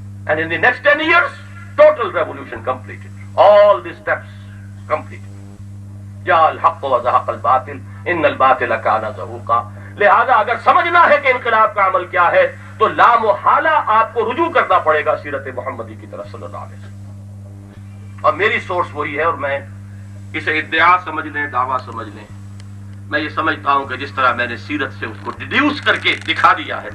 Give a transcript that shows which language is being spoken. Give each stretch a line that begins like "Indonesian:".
English: And in the next 10 years, total revolution completed. All the steps completed.
Arabic: جاء الحق وزهق الباطل ان الباطل كان زهوقا.
Urdu: لہذا اگر سمجھنا ہے کہ انقلاب کا عمل کیا ہے تو لا محالہ آپ کو رجوع کرنا پڑے گا سیرت محمدی کی طرف صلی اللہ علیہ وسلم. اور میری سورس وہی ہے، اور میں اسے ادعا سمجھ لیں، دعویٰ سمجھ لیں. میں یہ سمجھتا ہوں کہ جس طرح میں نے سیرت سے اس کو ڈیڈیوس کر کے دکھا دیا ہے.